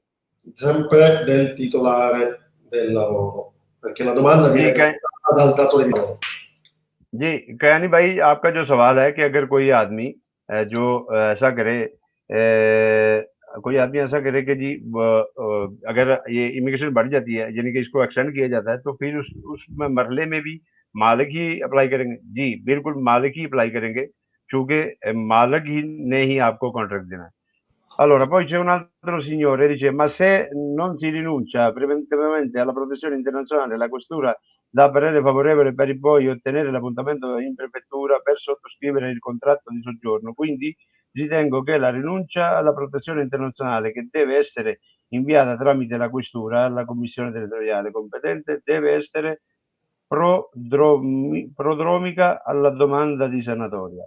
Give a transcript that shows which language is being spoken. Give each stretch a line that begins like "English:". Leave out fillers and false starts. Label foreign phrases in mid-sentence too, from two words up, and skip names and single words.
Italian: Sempre del titolare del lavoro, perché la domanda viene presentata dal datore di lavoro.
Urdu: جی، کیانی بھائی، آپ کا جو سوال ہے کہ اگر کوئی آدمی جو ایسا کرے، کوئی آدمی ایسا کرے کہ جی اگر یہ امیگریشن بڑھ جاتی ہے، یعنی کہ اس کو ایکسٹینڈ کیا جاتا ہے، تو پھر اس مرحلے میں بھی مالک ہی اپلائی کریں گے? جی بالکل، مالک ہی اپلائی کریں گے، کیونکہ مالک ہی نے ہی آپ کو کانٹریکٹ دینا ہے.
Italian: Allora, poi c'è un altro signore, dice, ma se non si rinuncia preventivamente alla protezione internazionale, la questura dà parere favorevole per poi ottenere l'appuntamento in prefettura per sottoscrivere il contratto di soggiorno. Quindi ritengo che la rinuncia alla protezione internazionale, che deve essere inviata tramite la questura alla commissione territoriale competente, deve essere prodromica alla domanda di sanatoria.